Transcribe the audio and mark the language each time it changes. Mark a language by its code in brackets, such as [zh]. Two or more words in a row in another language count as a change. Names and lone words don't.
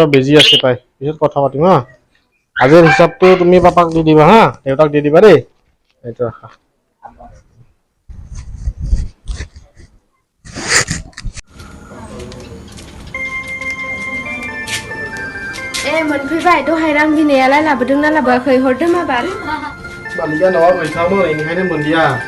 [as] busy আছে পাই পিছত কথা পাতিম হা আজিৰ হিচাপটো তুমি পাপাক দি দিবা হা দেউতাক দি দিবা দেই এইটো ৰাখা [brx] मोनफैबाय दहाय रां बिनायालाय लाबोदोंना लाबोआखै हरदो माबार मालिका न'आव गैथारामोन बेनिखायनो मोनदिया